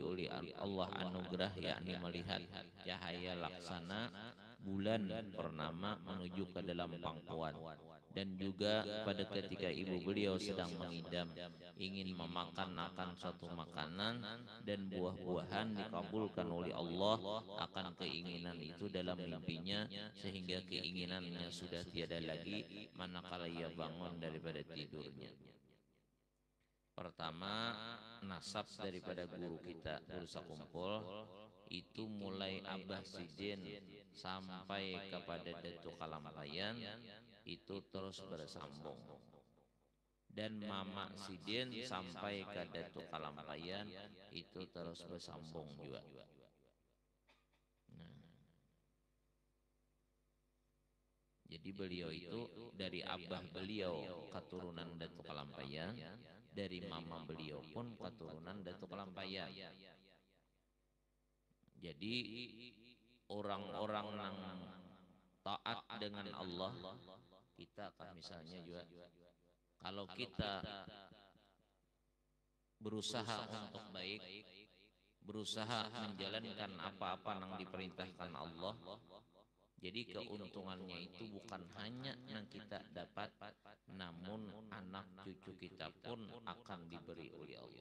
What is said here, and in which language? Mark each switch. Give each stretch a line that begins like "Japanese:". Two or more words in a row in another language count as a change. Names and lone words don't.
Indonesian: oleh Allah anugerah, yakni melihat cahaya laksana bulan purnama menuju ke dalam pangkuan, dan juga pada ketika ibu beliau sedang mengidam ingin memakan akan suatu makanan dan buah-buahan dikabulkan oleh Allah akan keinginan itu dalam mimpinya, sehingga keinginannya sudah tiada lagi manakala ia bangun daripada tidurnya. Pertama, nasab daripada guru kita, guru sekumpul itu mulai Abah Sidin sampai kepada Datuk Kalampayan itu terus bersambung. dan mama sidin sampai ke Datu Kalampayan itu terus bersambung juga. Nah, jadi beliau itu dari abah beliau keturunan Datu Kalampayan, dari mama beliau pun keturunan Datu Kalampayan. Jadi orang-orang yang taat dengan Allah, kita kan misalnya juga kalau kita berusaha untuk baik, berusaha menjalankan apa-apa yang diperintahkan Allah, jadi keuntungannya itu bukan hanya yang kita dapat, namun anak cucu kita pun akan diberi oleh Allah.